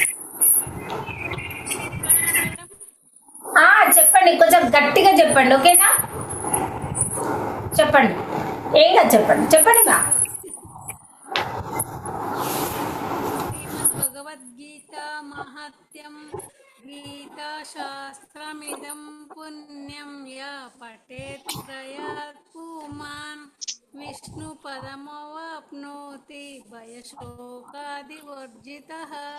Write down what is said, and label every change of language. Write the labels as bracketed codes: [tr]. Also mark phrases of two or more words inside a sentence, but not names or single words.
[te] చెప్పండి, కొంచెం గట్టిగా చెప్పండి, ఓకేనా? చెప్పండి, ఏంగా చెప్పండి చెప్పండి మా. [sa] श्रीमद्भगवद्गीता माहात्म्यं गीताशास्त्रमिदं पुण्यं या पठेत् प्रयात् पुमान् विष्णुपदमवाप्नोति भयशोकादिवर्जितः।